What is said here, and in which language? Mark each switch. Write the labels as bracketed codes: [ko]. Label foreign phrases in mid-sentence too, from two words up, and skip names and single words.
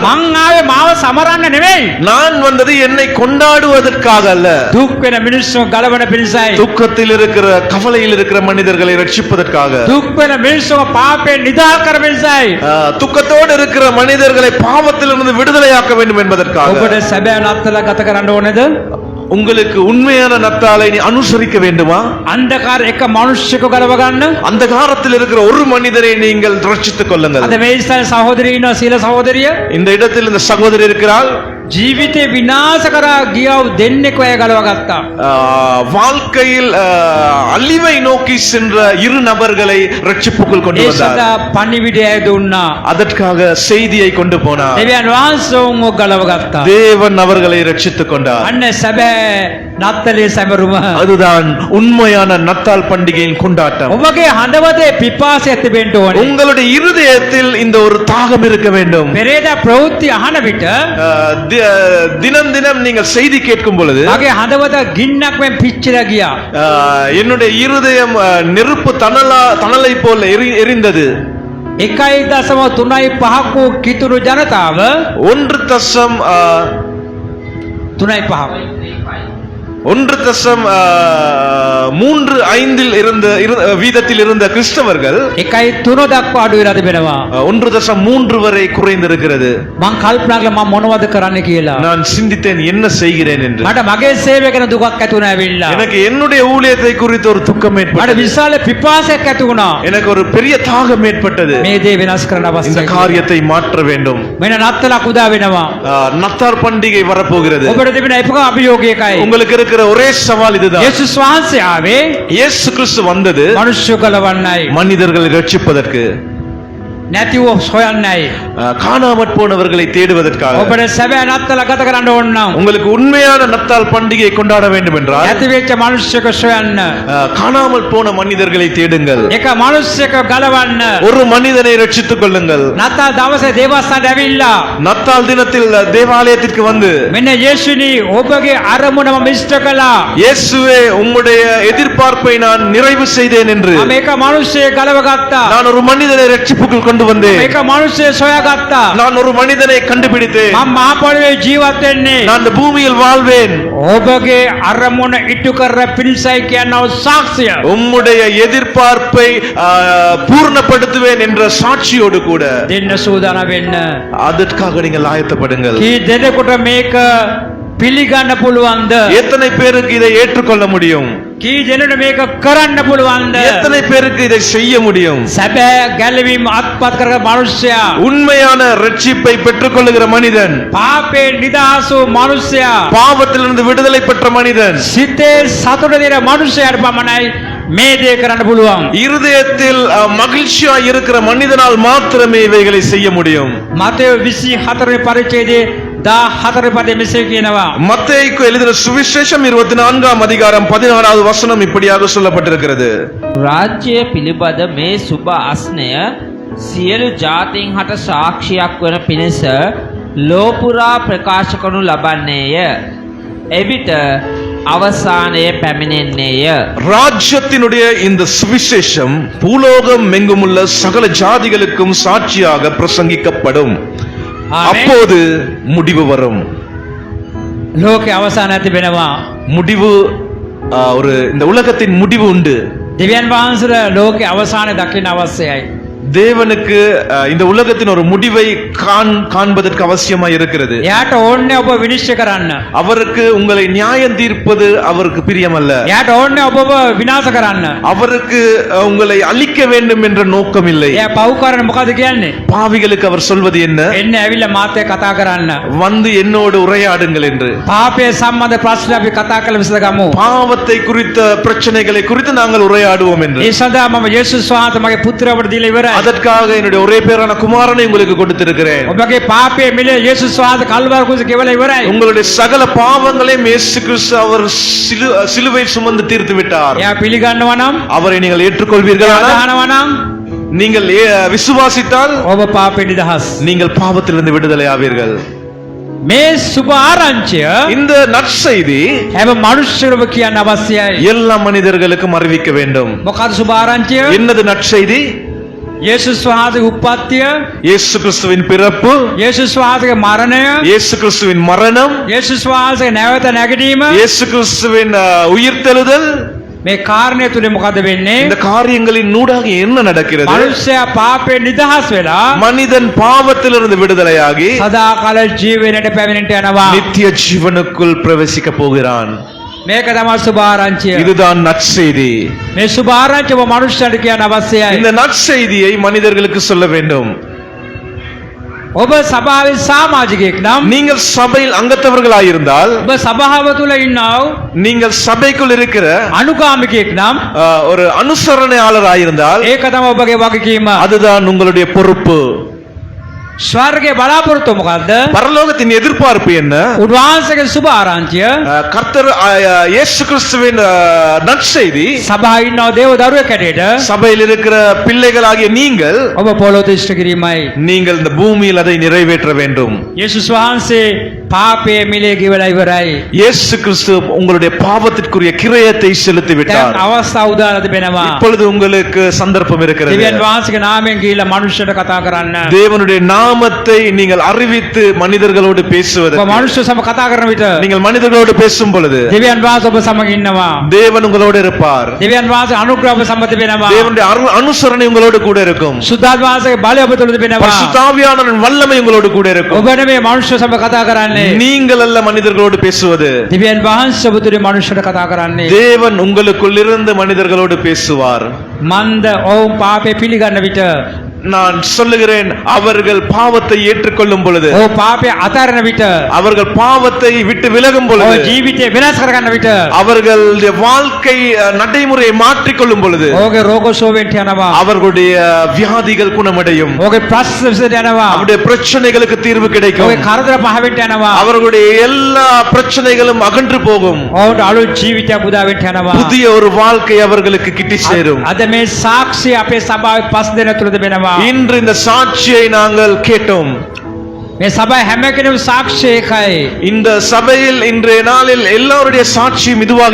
[si] මං ආවේ මාව සමරන්න නෙවෙයි. [ta] நான் வந்தது என்னை கொண்டாடுவதற்காக அல்ல, [si] දුක් වෙන මිනිස්සු ගලවන පිණිසයි. [ta] துக்கத்தில் இருக்கிற கவலையில் இருக்கிற மனிதர்களை ரட்சிப்பதற்காக, [si] දුක් වෙන මිනිස්සු පාපයෙන් නිදහස් කර පිණිසයි. [ta] துக்கத்தோடு இருக்கிற மனிதர்களை பாவத்திலிருந்து விடுதலையாக்க வேண்டும் என்பதற்காக. [si] ඔබට සැබෑ නත්තල ගත කරන්න ඕනේද? [ta] உங்களுக்கு உண்மையான நத்தாலை நீ அனுசரிக்க வேண்டுமா? [si] අන්ධකාර එක මිනිස්සෙකු ගලව ගන්න. [ta] அந்த காலத்தில் இருக்கிற ஒரு மனிதரை நீங்கள் ரட்சித்துக் கொள்ளுங்கள். [si] අද මේ ඉස්සල් සහෝදරිය ඉන්නවා සීල සහෝදරිය. [ta] இந்த இடத்தில் இந்த சகோதரி இருக்கிறாள். [si] ජීවිතේ විනාශ කරා ගියව දෙන්නෙක් අය ගලව ගත්තා. [ta] வாழ்க்கையில் அழிவை நோக்கி சென்ற இரு நபர்களை ரட்சிப்புக்குள் கொண்டு [si] ඒ [ta] வந்தார். [si] සදා පණිවිඩය දුන්නා. [ta] அதற்காக செய்தியை கொண்டு போனார். [si] දෙවියන් වහන්සේ උන්ව ගලව ගත්තා. [ta] தேவன் அவர்களை ரட்சித்துக் கொண்டார். [si] අන්න සැබෑ නත්තලේ සැමරුම. [ta] அதுதான் உண்மையான நத்தால் பண்டிகையின் கொண்டாட்டம். [si] ඔබගේ හදවතේ පිපාසය තිබෙන්න ඕනේ. [ta] உங்களுடைய இருதயத்தில் இந்த ஒரு தாகம் இருக்க வேண்டும். [si] පෙරේද ප්‍රවෘත්ති අහන විට [ta] தினம் தினம் நீங்கள் செய்தி கேட்கும் பொழுது [si] මගේ හදවත ගින්නක් මෙන් පිච්චිලා ගියා. [ta] என்னுடைய இருதயம் நெருப்பு தணலை போல எரிந்தது. [si] 1.35 කිතුරු ජනතාව [ta] 1.35 இருந்த வீதத்தில் இருந்த கிறிஸ்தவர்கள் [si] 1.3 දක්වා අඩු වෙලා තිබෙනවා. [ta] 1.3 வரை குறைந்திருக்கிறது. [si] මං කල්පනා කළා මම මොනවද කරන්න කියලා. [ta] நான் சிந்தித்தேன் என்ன செய்கிறேன் என்று. [si] මට මගේ සේවය ගැන දුකක් ඇති වුණා ඇවිල්ලා. [ta] எனக்கு என்னுடைய ஊழியத்தை குறித்து ஒரு துக்கம் [si] මට [ta] ஏற்பட்டது. [si] විශාල පිපාසයක් ඇති වුණා. [ta] எனக்கு ஒரு பெரிய தாகம் ஏற்பட்டது. [si] මේ දේ වෙනස් කරන්න [ta] இந்த [si] අවශ්‍යයි. [ta] காரியத்தை மாற்ற வேண்டும். [si] මෙන්න නත්තලක් උදා වෙනවා. [ta] நத்தார் பண்டிகை வரப்போகிறது. [si] ඔබට තිබෙන එක අභියෝගයකයි. [ta] உங்களுக்கு இருக்கிற ஒரே சவால் இதுதான். [si] යේසුස් වහන්සේ ආවේ [ta] இயேசு கிறிஸ்து வந்தது [si] මනුෂ්‍ය ගලවන්නයි. [ta] மனிதர்களை ரட்சிப்பதற்கு, [si] නැතිව හොයන්නයි. [ta] காணாமற் போனவர்களை தேடுவதற்காக. [si] ඔබට සැබෑ නත්තල ගත කරන්න ඕන නම් [ta] உங்களுக்கு உண்மையான நத்தால் பண்டிகையை கொண்டாட வேண்டும் என்றால் [si] නැති වෙච්ච මනුෂ්‍යක සොයන්න. [ta] காணாமல் போன மனிதர்களை தேடுங்கள். [si] එක මනුෂ්‍යක ගලවන්න. [ta] ஒரு மனிதனை ரட்சித்துக் கொள்ளுங்கள். [si] නත්තල් දවසේ දේවස්ථානට ඇවිල්ලා [ta] நத்தால் தினத்தில் தேவாலயத்திற்கு வந்து, [si] මෙන්න යේසුනි ඔබගේ අරමුණ මම ඉෂ්ට කළා. [ta] இயேசுவே உம்முடைய எதிர்பார்ப்பை நான் நிறைவு செய்தேன் என்று [si] මම එක මනුෂ්‍යයෙක් ගලව ගත්තා. [ta] நான் ஒரு மனிதனை ரட்சிப்புக்குள் கொண்டு வந்தேன். [si] එක මනුෂ්‍යයෙක් සොයාගත්තා. [ta] நான் ஒரு மனிதனை கண்டுபிடித்தேன். [si] මම මහ පොළවේ ජීවත් වෙන්නේ. [ta] நான் இந்த பூமியில் வாழ்வேன். [si] ඔබගේ අරමුණ ඉටු කර පිණිසයි කියනව සාක්ෂිය. [ta] உம்முடைய எதிர்பார்ப்பை பூர்ணப்படுத்துவேன் என்ற சாட்சியோடு கூட [si] දෙන්න සූදානම් වෙන්න. [ta] அதற்காக நீங்கள் ஆயத்தப்படுங்கள். [si] කී දෙනෙකුට මේක පිළිගන්න පුළුවන්ද? [ta] எத்தனை பேருக்கு இதை ஏற்றுக்கொள்ள முடியும்? [si] කී දෙනෙකුට මේක කරන්න පුළුවන්ද? [ta] எத்தனை பேருக்கு இதை செய்ய முடியும்? [si] සැබෑ ගැලවීම අත්පත් කරග මනුෂ්‍යයා, [ta] உண்மையான ரட்சிப்பை பெற்றுக்கொள்ளுகிற மனிதன், [si] පාපේ නිදහස් වූ මනුෂ්‍යයා, [ta] பாவத்திலிருந்து விடுதலை பெற்ற மனிதன், [si] සිතේ සතුට දෙන මනුෂ්‍යයාට පමණයි මේ දේ කරන්න පුළුවන්. [ta] இருதயத்தில் மகிழ்ச்சியா இருக்கிற மனிதனால் மாத்திரமே இவைகளை செய்ய முடியும். [si] මතෙව් 24 වෙනි පරිච්ඡේදයේ 14 වෙනි පදයේ මෙසේ කියනවා. [ta] மத்தேயுக்கு எழுதின சுவிசேஷம் 24ஆம் அதிகாரம் 16வது வசனம் இப்படியாக சொல்லப்பட்டிருக்கிறது. [si] රාජ්‍ය පිළිබඳ මේ සුබ අස්නය සියලු ජාතීන් හට සාක්ෂියක් වන පිණිස ලෝපුරා ප්‍රකාශ කරනු ලබන්නේය. එවිට අවසානයේ පැමිණෙන්නේය. [ta] ராஜ்யத்தினுடைய இந்த சுவிசேஷம் பூலோகம் எங்குமுள்ள சகல ஜாதிகளுக்கும் சாட்சியாக பிரசங்கிக்கப்படும். அப்போது முடிவு வரும். [si] ලෝකේ අවසානය තිබෙනවා. [ta] முடிவு ஒரு இந்த உலகத்தின் முடிவு உண்டு. [si] දෙවියන් වහන්සේලා ලෝකේ අවසානය දකින්න අවශ්‍යයි. [ta] தேவனுக்கு இந்த உலகத்தின் ஒரு முடிவை காண்பதற்கு அவசியமா இருக்கிறது. [si] එයාට ඕනේ ඔබ විනිශ්චය කරන්න. [ta] அவருக்கு உங்களை நியாயம் தீர்ப்பது அவருக்கு பிரியமல்ல. [si] එයාට ඕනේ ඔබව විනාශ කරන්න. [ta] அவருக்கு உங்களை அழிக்க வேண்டும் என்ற நோக்கம் இல்லை. [si] එයා පව් කරන මොකද කියන්නේ? [ta] பாவிகளுக்கு அவர் சொல்வது என்ன? [si] එන්න ඇවිල්ලා මාත් එක්ක කතා කරන්න. [ta] வந்து என்னோடு உரையாடுங்கள் என்று. [si] පාපයේ සම්බන්ධ ප්‍රශ්න අපි කතා කරලා විසඳගමු. [ta] பாவத்தை குறித்த பிரச்சனைகளை குறித்து நாங்கள் உரையாடுவோம் என்று. [si] ඒ සඳහා මම යේසුස් වහන්සේ මගේ පුත්‍රයාට දීලා ඉවරයි. [ta] அதற்காக என்னுடைய ஒரே பேரான குமாரனை உங்களுக்கு கொடுத்திருக்கிறேன். [si] ඔබගේ පාපයේ මිල යේසුස් වහන්සේ කල්වාරි කුසේ කෙවලා ඉවරයි. [ta] உங்களுடைய சகல பாவங்களையும் இயேசு கிறிஸ்து அவர் சிலுவை சுமந்து தீர்த்து விட்டார். [si] එයා පිළිගන්නවා නම්, [ta] அவரை நீங்கள் ஏற்றுக்கொள்வீர்களானால், [si] අදහනවා නම් [ta] நீங்கள் விசுவாசித்தால் [si] ඔබ පාපේ නිදහස්. [ta] நீங்கள் பாவத்திலிருந்து விடுதலை ஆவீர்கள். [si] මේ සුභ ආරංචිය [ta] இந்த நற்செய்தி [si] හැම මනුෂ්‍යයෙකුම කියන්න අවශ්‍යයි. [ta] எல்லா மனிதர்களுக்கும் அறிவிக்க வேண்டும். [si] මොකද සුභ ආරංචිය? [ta] என்னது நற்செய்தி? [si] යේසුස් වහන්සේගේ උප්පත්තිය, [ta] இயேசு கிறிஸ்துவின் பிறப்பு, [si] යේසුස් වහන්සේගේ මරණය, [ta] இயேசு கிறிஸ்துவின் மரணம், [si] යේසුස් වහන්සේගේ නැවත නැගීම. [ta] இயேசு கிறிஸ்துவின் உயிர்த்தெழுதல். [si] මේ කාරණය තුලින් මොකද වෙන්නේ? [ta] இந்த காரியங்களின் ஊடாக என்ன நடக்கிறது? [si] මනුෂ්‍යයා පාපේ නිදහස් වෙලා [ta] மனிதன் பாவத்திலிருந்து விடுதலையாகி [si] සදාකාල ජීවනයට පැමිණෙන්න යනවා. [ta] நித்திய ஜீவனுக்குள் பிரவேசிக்க போகிறான். [si] මේක තමයි සුභ ආරංචිය. [ta] இதுதான் நற்செய்தி. [si] මේ සුභ ආරංචිය මනුෂ්‍යයට කියන්න අවශ්‍යයි. [ta] இந்த நற்செய்தியை மனிதர்களுக்கு சொல்ல வேண்டும். [si] ඔබ සභාවේ සමාජිකයෙක් නම්, [ta] நீங்கள் சபையில் அங்கத்தவர்களாயிருந்தால், [si] ඔබ සභාව තුල ඉන්නව [ta] நீங்கள் சபைக்குள் இருக்கிற [si] අනුගාමිකයෙක් නම්, [ta] ஒரு அனுசரணையாளராயிருந்தால், [si] ඒක තමයි ඔබගේ වගකීම. [ta] அதுதான் உங்களுடைய பொறுப்பு. [si] ස්වර්ගයේ බලාපොරොත්තුව මොකද්ද? [ta] பரலோகத்தின் எதிர்பார்ப்பு என்ன? [si] උන්වහන්සේගේ සුභ ආරංචිය [ta] கர்த்தர் இயேசு கிறிஸ்துவின் நற்செய்தி [si] සභාවේ ඉන්නව දේව දරුවෙක් හැටියට [ta] சபையில் இருக்கிற பிள்ளைகளாகிய நீங்கள் [si] ඔබ පොළොවට ඉෂ්ට කිරීමයි. [ta] நீங்கள் இந்த பூமியில் அதை நிறைவேற்ற வேண்டும். [si] යේසුස් වහන්සේ පාපයේ මිලේ ගෙවලා ඉවරයි. [ta] இயேசு கிறிஸ்து உங்களுடைய பாவத்திற்குரிய கிரயத்தை செலுத்தி [si] දැන් [ta] விட்டார். [si] අවස්ථාව උදාලා තිබෙනවා. [ta] இப்பொழுது உங்களுக்கு சந்தர்ப்பம் இருக்கிறது. [si] දෙවියන් වහන්සේගේ නාමයෙන් ගිහිල්ලා මනුෂ්‍යයට කතා කරන්න. [ta] தேவனுடைய நாமத்தை நீங்கள் அறிவித்து மனிதர்களோடு [si] ඔබ [ta] பேசுவதற்கு, [si] මනුෂ්‍ය සම කතා කරන විට [ta] நீங்கள் மனிதர்களோடு பேசும் பொழுது [si] දෙවියන් වහන්සේ ඔබ සමග ඉන්නවා. [ta] தேவன் உங்களோடு இருப்பார். [si] දෙවියන් වහන්සේ අනුග්‍රහ ඔබ සම්බන්ධ වෙනවා. [ta] தேவனுடைய அனுசரணை உங்களோடு கூட இருக்கும். [si] සුද්ධාත්ම වහන්සේගේ බලය ඔබ තුළ තිබෙනවා. [ta] பரிசுத்த ஆவியானவரின் வல்லமை உங்களோடு கூட இருக்கும். [si] ඔබ නෙමෙයි මනුෂ්‍ය සම කතා කරන්නේ. [ta] நீங்கள் அல்ல மனிதர்களோடு பேசுவது. [si] දෙවියන් වහන්සේ ඔබ තුළ මනුෂ්‍යයට කතා කරන්නේ. [ta] தேவன் உங்களுக்குள் இருந்து மனிதர்களோடு பேசுவார். [si] මන්ද ඔවුන් පාපේ පිළිගන්න විට, [ta] நான் சொல்லுகிறேன், அவர்கள் பாவத்தை ஏற்றுக்கொள்ளும் பொழுது, [si] ඔව් පාපේ අතාරන විට, [ta] அவர்கள் பாவத்தை விட்டு விலகும் [si] ඔව් [ta] பொழுது, [si] ජීවිතේ වෙනස් කරගන්න විට, [ta] அவர்களுடைய வாழ்க்கை நடைமுறையை மாற்றிக்கொள்ளும் பொழுது, [si] ඔහුගේ රෝග සුවවෙන්න යනවා. [ta] அவர்களுடைய வியாதிகள் குணமடையும். [si] ඔහුගේ ප්‍රශ්න විසඳ යනවා. [ta] அவருடைய பிரச்சனைகளுக்கு தீர்வு கிடைக்கும். [si] ඔහුගේ කරදර පහවෙන්න යනවා. [ta] அவர்களுடைய எல்லா பிரச்சனைகளும் அகன்று போகும். [si] ඔහුට අලුත් ජීවිතයක් උදා වෙන්න යනවා. [ta] புதிய ஒரு வாழ்க்கை அவர்களுக்கு கிட்டி சேரும். [si] අද මේ සාක්ෂි අපේ සභාවේ 5 දෙනා තුළ තිබෙනවා. [ta] இன்று இந்த சாட்சியை நாங்கள் கேட்டோம். [si] මේ සභාවේ හැම කෙනෙකුම සාක්ෂි එකයි. [ta] இந்த சபையில் இன்றைய நாளில் எல்லாருடைய சாட்சியும் இதுவாக